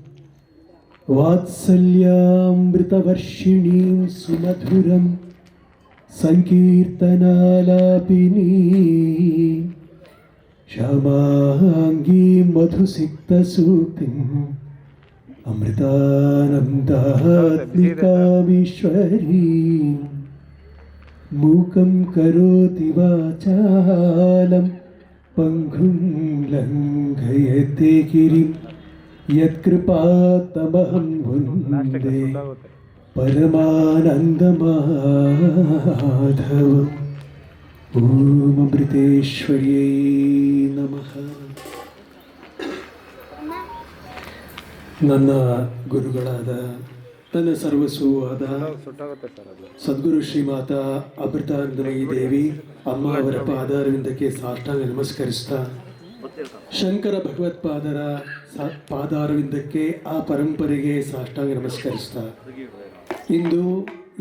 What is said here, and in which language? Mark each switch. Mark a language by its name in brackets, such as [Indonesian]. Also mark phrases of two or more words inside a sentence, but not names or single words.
[Sanskrit] ವಾತ್ಸಲ್ಯಾಮೃತವರ್ಷಿಣೀಂ ಸುಮಧುರಂ ಸಂಕೀರ್ತನಾಲಾಪಿನೀ ಶ್ಯಾಮಾಂಗೀಂ ಮಧುಸಿಕ್ತಸೂಕ್ತಿಂ ಅಮೃತಾನಂದಾತ್ಮಿಕಾಮೀಶ್ವರೀ ಮೂಕಂ ಕರೋತಿ ವಾಚಾಲಂ ಪಂಗುಂ ಲಂಘಯತೆ ಗಿರಿಂ ಯತ್ಕೃಪಾತಮಹಂ ವಂದೇ ಪರಮಾನಂದಮಾಧವಂ. ಓಂ ಅಮೃತೇಶ್ವರ್ಯೈ ನಮಃ. [Kannada] ನನ್ನ ಗುರುಗಳಾದ ನನ್ನ ಸರ್ವಸ್ವವಾದ ಸದ್ಗುರು ಶ್ರೀಮಾತಾ ಅಮೃತಾನಂದಮಯಿ ದೇವಿ ಅಮ್ಮ ಅವರ ಪಾದಾರವಿಂದಕ್ಕೆ ಸಾಷ್ಟಾಂಗ ನಮಸ್ಕರಿಸ್ತಾ, ಶಂಕರ ಭಗವತ್ಪಾದರ ಪಾದಾರವಿಂದಕ್ಕೆ, ಆ ಪರಂಪರೆಗೆ ಸಾಷ್ಟಾಂಗ ನಮಸ್ಕರಿಸ್ತಾ, ಇಂದು ಈ